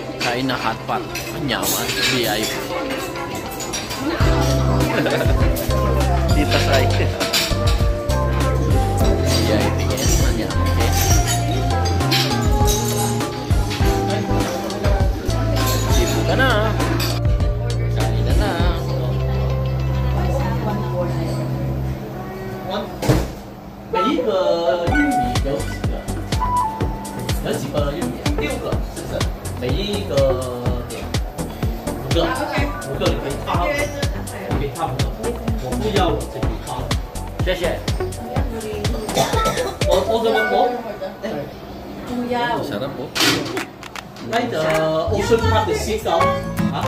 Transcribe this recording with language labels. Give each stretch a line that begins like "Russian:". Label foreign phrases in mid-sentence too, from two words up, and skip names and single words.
Filipino: Kain na hotpot. Anyaman. VIP. Dito sa VIP. Yes. Anyaman. Yes. Dito ka na. Kain na na.
Chinese: 每一个玉米有几个？有几个玉米？6个，是不是？每一个点5个，5个你可以插，你可以插5个。我不要我这里插，谢谢。我怎么播？
Filipino: Sarap po.
English: Like the Ocean Park the seagull 啊？